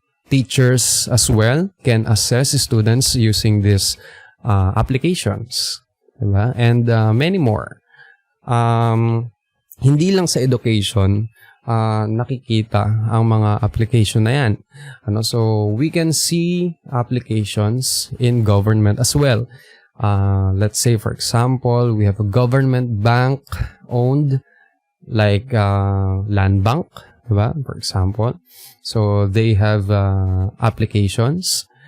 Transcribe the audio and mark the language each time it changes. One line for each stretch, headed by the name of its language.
English: Teachers as well can assess students using these applications, diba? And many more.
Filipino: Hindi lang sa education nakikita ang mga application na yan.
English: So we can see applications in government as well. Let's say for example, we have a government bank owned, like Land Bank, diba? For example. So they have applications.